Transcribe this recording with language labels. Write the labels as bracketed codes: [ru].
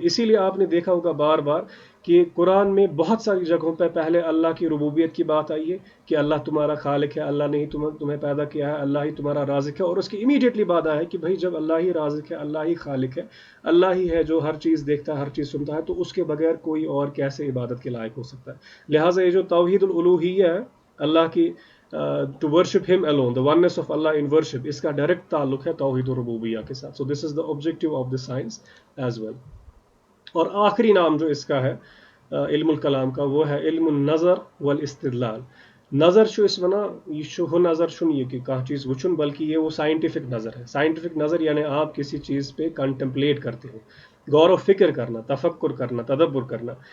[ur] اسی لیے آپ نے دیکھا ہوگا بار بار کہ قرآن میں بہت ساری جگہوں پہ پہلے اللہ کی ربوبیت کی بات آئی ہے کہ اللہ تمہارا خالق ہے, اللہ نے ہی تمہیں پیدا کیا ہے, اللہ ہی تمہارا رازق ہے. اور اس کی امیڈیٹلی بات آیا ہے کہ بھائی جب اللہ ہی رازق ہے, اللہ ہی خالق ہے, اللہ ہی ہے جو ہر چیز دیکھتا ہے, ہر چیز سنتا ہے, تو اس کے بغیر کوئی اور کیسے عبادت کے لائق ہو سکتا ہے. لہٰذا یہ جو توحید الالوہیہ ہے, اللہ کی ٹو ورشپ ہم [en] alone, the oneness of Allah in worship, [ur] اس کا ڈائریکٹ تعلق ہے توحید الربوبیہ کے ساتھ. [en] So this is the objective of the science as well. [ur] اور آخری نام جو اس کا ہے علم الکلام کا, وہ ہے علم النظر والاستدلال. [ks] نظر چھُ اس ونا, یہ چھُ ہو نظر چھُنہٕ یہ کہ کانٛہہ چیز وٕچھُن, [ur] بلکہ یہ وہ سائنٹیفک نظر ہے. سائنٹیفک نظر یعنی آپ کسی چیز پہ کنٹمپلیٹ کرتے ہو, غور و فکر کرنا, تفکر کرنا, تدبر کرنا.